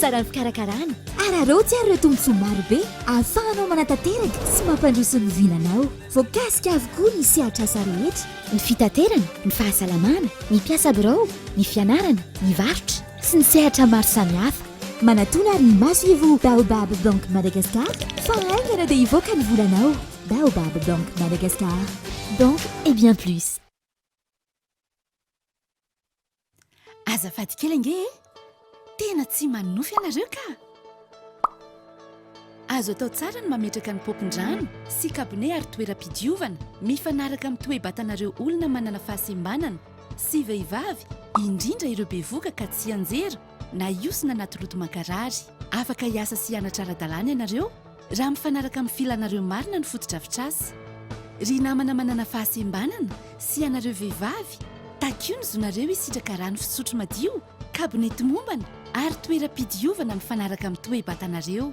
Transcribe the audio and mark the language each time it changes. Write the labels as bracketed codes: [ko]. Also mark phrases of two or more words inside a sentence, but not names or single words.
[mg] sarany fikarakarana ararotsy ary ireo tombotsoa marobe ahafahanao manatanteraka sy mampandroso ny vinanao voakasika avokoa ny sehatrasa rehetra ny fitaterana ny fahasalamana ny piasa birao ny fianarana ny varotra sy ny sehatra maro samihafa manatona ary ny maso-ivo Baobab Bank Madagascar fa aingana dia ivoaka ny volanao Baobab Bank Madagascar [fr] banque et bien plus. [mg] Azafady kely ange tena tsy manofy ianareo ka azo atao tsara ny mametraka ny popin-drano sy kabone ary toeram-pidiovana mifanaraka amin'ny toe-batanareo olona manana fahasembanana sy vehivavy indrindra ireo bevoka ka tsy anjera na iosina anaty roto mankarary afaka hiasa sy hianatra ara-dalàna ianareo raha mifanaraka amin'ny filanareo marina ny fotodrafitrasy ry namana manana fahasembanana sy ianareo vehivavy takio ny zonareo isitraka rano fisotro madio kabonety mombana ary toeram-pidiovana mifanaraka amin'ny toe-batanareo